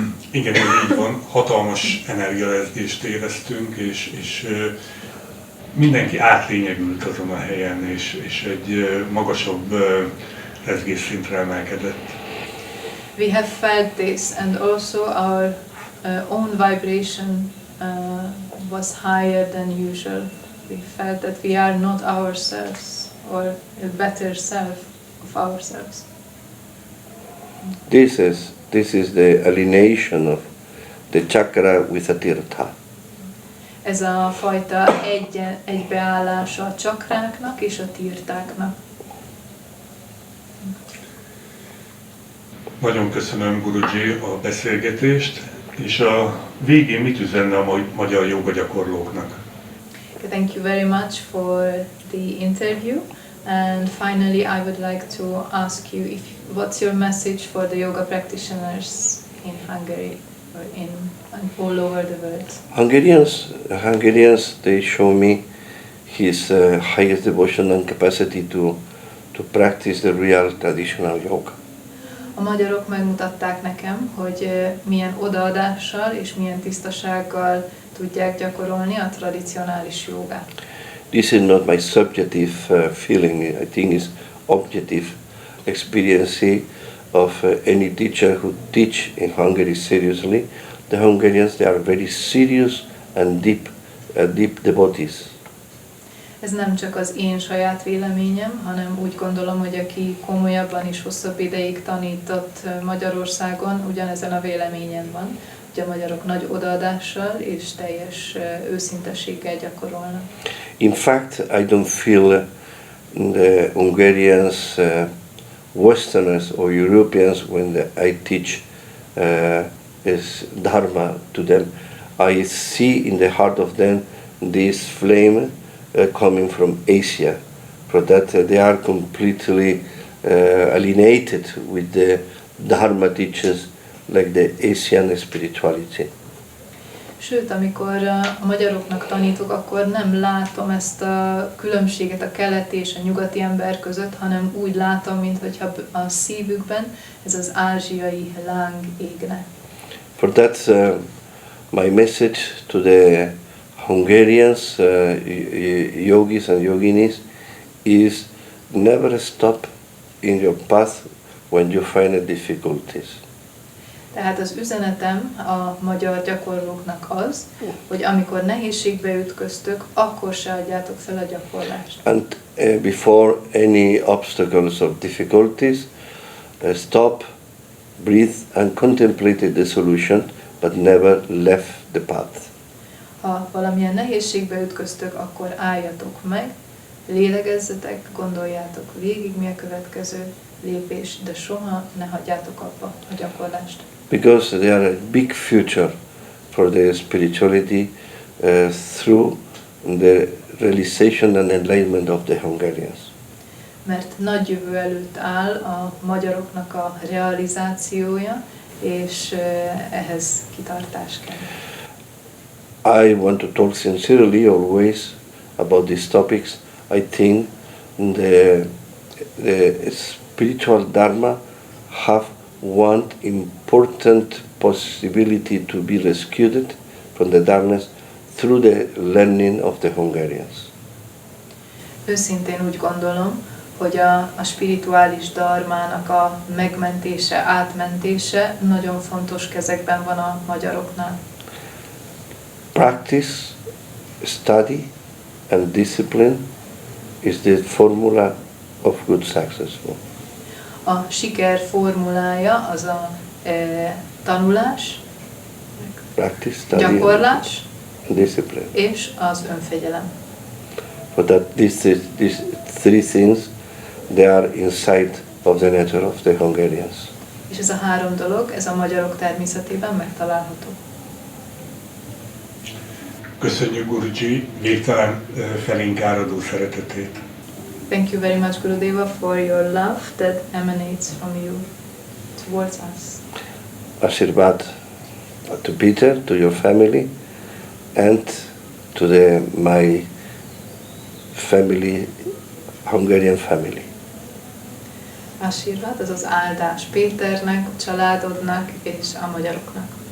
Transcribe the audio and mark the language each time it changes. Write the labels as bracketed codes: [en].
[hu] Igen, ez így van. Hatalmas energiarezgést éreztünk, és mindenki átlényegült azon a helyen, és egy magasabb rezgésszintre emelkedett. [en] We have felt this, and also our own vibration was higher than usual. We felt that we are not ourselves, or a better self of ourselves. This is the alienation of the chakra with a tirtha. [hu] Ez a fajta egybeállása a csakráknak és a tirtáknak. Nagyon köszönöm, Guruji, a beszélgetést, és a végén mit üzenne a magyar joga gyakorlóknak? [en] Thank you very much for the interview, and finally I would like to ask you what's your message for the yoga practitioners in Hungary or in all over the world? Hungarians, they show me his highest devotion and capacity to practice the real traditional yoga. [hu] A magyarok megmutatták nekem, hogy milyen odaadással és milyen tisztasággal tudják gyakorolni a tradicionális jogát. [en] This is not my subjective feeling. I think it's objective experience of any teacher who teach in Hungary seriously. The Hungarians, they are very serious and deep devotees. [hu] Ez nem csak az én saját véleményem, hanem úgy gondolom, hogy aki komolyabban és hosszabb ideig tanított Magyarországon, ugyanezen a véleményen van, hogy a magyarok nagy odaadással és teljes őszintességgel gyakorolnak. [en] In fact, I don't feel the Hungarians, Westerners or Europeans, when I teach is Dharma to them, I see in the heart of them this flame coming from Asia, for that they are completely alienated with the Dharma teachers like the Asian spirituality. [hu] Sőt, amikor a magyaroknak tanítok, akkor nem látom ezt a különbséget a keleti és a nyugati ember között, hanem úgy látom, mintha a szívükben ez az ázsiai láng égne. [en] For that, my message to the Hungarians, yogis and yoginis, is never stop in your path when you find a difficulties. [hu] Tehát az üzenetem a magyar gyakorlóknak az, hogy amikor nehézségbe ütköztök, akkor se adjátok fel a gyakorlást. [en] And before any obstacles or difficulties, stop, breathe and contemplate the solution, but never left the path. [hu] Ha valamilyen nehézségbe ütköztök, akkor álljatok meg, lélegezzetek, gondoljátok végig, mi a következő lépés, de soha ne hagyjátok abba a gyakorlást. [en] Because there are a big future for the spirituality through the realization and enlightenment of the Hungarians. [hu] Mert nagy jövő előtt áll a magyaroknak a realizációja, és ehhez kitartás kell. [en] I want to talk sincerely always about these topics. I think the spiritual Dharma have one important possibility to be rescued from the darkness through the learning of the Hungarians. [hu] Őszintén úgy gondolom, hogy a spirituális dharmának a megmentése, átmentése nagyon fontos kezekben van a magyaroknál. [en] Practice, study and discipline is the formula of good successful. [hu] A siker formulája az a tanulás, [en] Practice, study [hu] gyakorlás [en] and discipline. [hu] és az önfegyelem. For that these three things, they are inside of the nature of the Hungarians. És ez a három dolog, ez a magyarok természetében megtalálható. Köszönjük, Guruji, végtelen felénk áradó szeretetét. [en] Thank you very much, Gurudeva, for your love that emanates from you towards us. [hi] Ashirvad [en] to Peter, to your family, and to my family, Hungarian family. [hu] Ásirat, ez az áldás Péternek, a családodnak és a magyaroknak.